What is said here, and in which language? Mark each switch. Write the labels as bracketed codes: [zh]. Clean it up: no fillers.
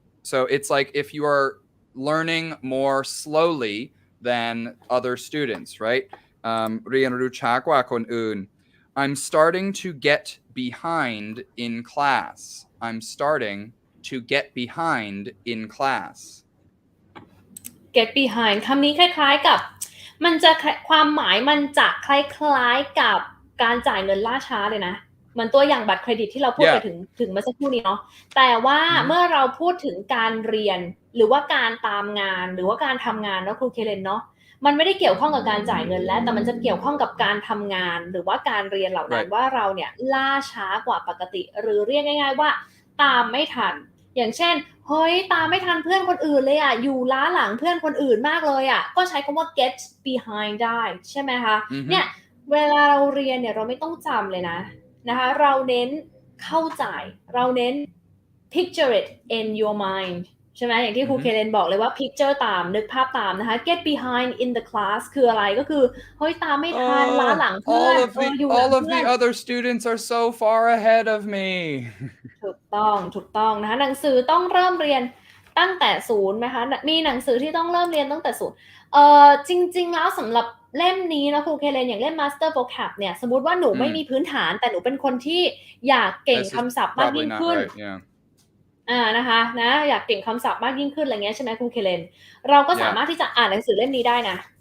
[en] So it's like if you are learning more slowly than other students, right? [th] เรียนรู้ช้ากว่าคนอื่น. [en] I'm starting to get behind in class. I'm starting to get behind in class. [th] get behind คำนี้คล้ายๆกับมันจะความหมายมันจะคล้ายๆกับการจ่ายเงินล่าช้าเลยนะเหมือนตัวอย่างบัตรเครดิตที่เราพูดไปถึงเมื่อสักครู่นี้เนาะแต่ว่าเมื่อเราพูดถึงการเรียนหรือว่าการตามงานหรือว่าการทำงานเนาะครูเคเลนเนาะมันไม่ได้เกี่ยวข้องกับการจ่ายเงินแล้วแต่มันจะเกี่ยวข้องกับการทำงานหรือว่าการเรียนเหล่านั้นว่าเราเนี่ยล่าช้ากว่าปกติหรือเรียกง่ายๆว่า ตามไม่ทันอย่างเช่นเฮ้ยตามไม่ทันเพื่อนคนอื่นเลยอยู่ล้าหลังเพื่อนคนอื่นมากเลยก็ใช้คำว่า get behind ได้ใช่ไหมคะเนี่ยเวลาเราเรียนเนี่ยเราไม่ต้องจำเลยนะคะเราเน้นเข้าใจเราเน้น [en] picture it in your mind [th] ใช่ไหมอย่างที่ครูเคเลนบอกเลยว่า picture ตามนึกภาพตามนะคะ [en] get behind in the class [th] คืออะไรก็คือเฮ้ยตามไม่ทันล้าหลังเพื่อน [en] all of the other students are so far ahead of me [th] ถูกต้องนะคะหนังสือต้องเริ่มเรียนตั้งแต่ศูนย์ไหมคะมีหนังสือที่ต้องเริ่มเรียนตั้งแต่ศูนย์จริงๆแล้วสำหรับเล่มนี้นะครูเคเลนอย่างเล่ม Master Vocab เนี่ยสมมุติว่าหนูไม่มีพื้นฐานแต่หนูเป็นคนที่อยากเก่งคำศัพท์มากยิ่งขึ้นนะคะอยากเก่งคำศัพท์มากยิ่งขึ้นอะไรเงี้ยใช่ไหมครูเคเลนเราก็สามารถที่จะอ่านหนังสือเล่มนี้ได้นะ